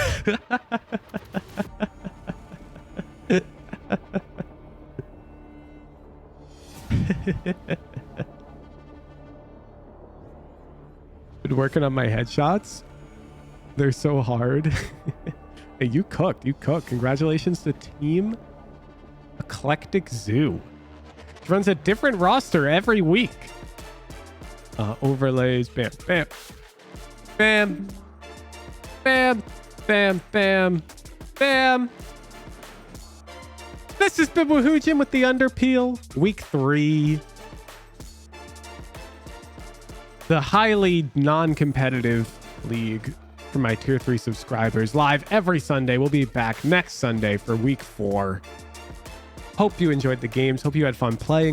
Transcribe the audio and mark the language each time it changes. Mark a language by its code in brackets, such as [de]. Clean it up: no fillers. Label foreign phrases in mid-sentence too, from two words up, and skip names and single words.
[en] Been working on my headshots. They're so hard. Hey, you cooked. Congratulations to Team Eclectic Zoo. It runs a different roster every week. Overlays. Bam, bam, bam, bam, bam, bam, bam. This is Bibuhujin with the Underpeel. Week 3. The highly non-competitive league for my tier 3 subscribers. Live every Sunday. We'll be back next Sunday for week 4. Hope you enjoyed the games. Hope you had fun playing.